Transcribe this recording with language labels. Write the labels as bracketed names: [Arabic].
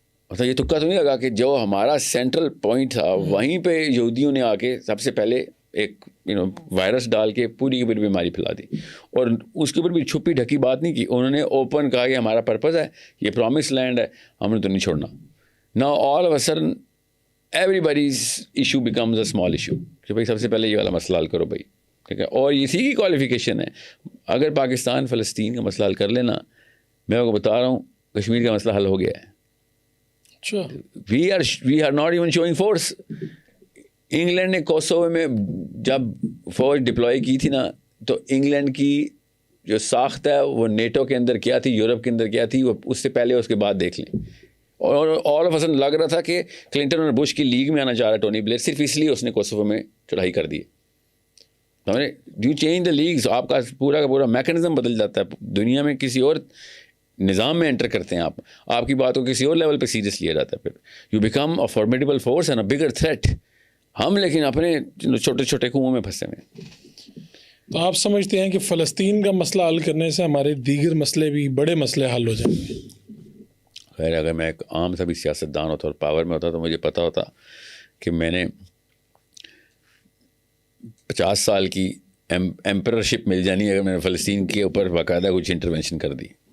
[Urdu] مطلب یہ تکا تو نہیں لگا کہ جو ہمارا سینٹرل پوائنٹ تھا وہیں پہ یہودیوں نے آ کے سب سے پہلے ایک وائرس ڈال کے پوری کی پوری بیماری پھیلا دی, اور اس کے اوپر بھی چھپی ڈھکی بات نہیں کی, انہوں نے اوپن کہا کہ ہمارا پرپز ہے, یہ پرومس لینڈ ہے, ہم نے تو نہیں چھوڑنا. [English] Now all of a sudden everybody's issue becomes a small issue [Urdu] کہ بھائی سب سے پہلے یہ والا مسئلہ حل کرو بھائی, ٹھیک ہے. اور اسی کی کوالیفیکیشن ہے, اگر پاکستان فلسطین کا مسئلہ حل کر لینا, میں آپ کو بتا رہا ہوں کشمیر کا مسئلہ حل ہو گیا ہے. [English] we are not even showing force. [Urdu] England نے کوسوو میں جب فوج ڈپلوائے کی تھی نا, تو انگلینڈ کی جو ساخت ہے وہ نیٹو کے اندر کیا تھی, یورپ کے اندر کیا تھی, وہ اس سے پہلے اس کے بعد دیکھ لیں. اور [English] all of sudden [Urdu] لگ رہا تھا کہ کلنٹن اور بش کی لیگ میں آنا چاہ رہا ہے ٹونی بلیئر صرف اس لیے اس نے کوسوو میں چڑھائی کر دی. [English] do change the legs, [Urdu] آپ کا پورا میکانزم بدل جاتا ہے. دنیا میں کسی اور نظام میں انٹر کرتے ہیں آپ کی بات کو کسی اور لیول پہ سیریس لیا جاتا ہے. [English] پھر you become a formidable force and a bigger threat. [Urdu] ہم لیکن اپنے چھوٹے چھوٹے کنوؤں میں پھنسے ہوئے. تو آپ سمجھتے ہیں کہ فلسطین کا مسئلہ حل کرنے سے ہمارے دیگر مسئلے بھی بڑے مسئلے حل ہو جائیں گے؟ خیر, اگر میں ایک عام سا بھی سیاست دان ہوتا اور پاور میں ہوتا تو مجھے پتا ہوتا کہ میں نے 50 سال کی ایمپررشپ مل جانی اگر میں نے فلسطین کے اوپر باقاعدہ کچھ انٹروینشن کر دی.